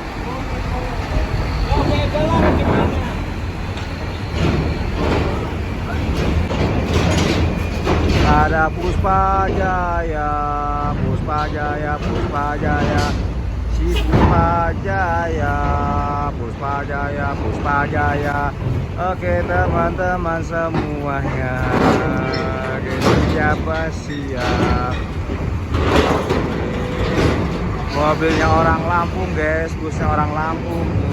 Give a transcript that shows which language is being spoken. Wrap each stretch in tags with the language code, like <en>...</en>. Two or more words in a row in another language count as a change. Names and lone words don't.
<id>Ada Puspa Jaya, Puspa Jaya, Puspa Jaya, si Puspa Jaya, Puspa Jaya, Puspa Jaya. Oke teman-teman semuanya, siapa siap? Mobilnya orang Lampung guys, busnya orang Lampung.</id>